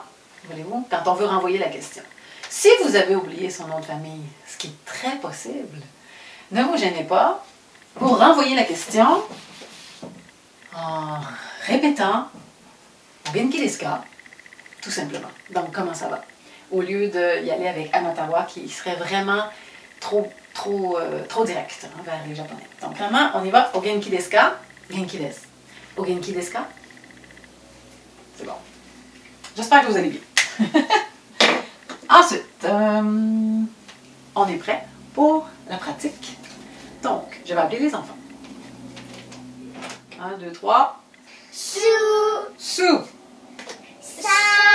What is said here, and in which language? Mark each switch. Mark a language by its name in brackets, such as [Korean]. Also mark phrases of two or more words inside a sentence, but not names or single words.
[French] Voulez-vous, quand on veut renvoyer la question. Si vous avez oublié son nom de famille, ce qui est très possible, ne vous gênez pas pour renvoyer la question en répétant « [Japanese] 元気ですか ?» [French] tout simplement. Donc, comment ça va? Au lieu d'y aller avec anatawa qui serait vraiment trop direct vers les Japonais. Donc, vraiment, on y va. « [Japanese] お元気ですか ?» 元気です. « お元気ですか ?» [French] C'est bon. J'espère que vous allez bien. Ensuite, on est prêt pour la pratique. Donc, je vais appeler les enfants. 1, 2, 3. Su. Su. Sa.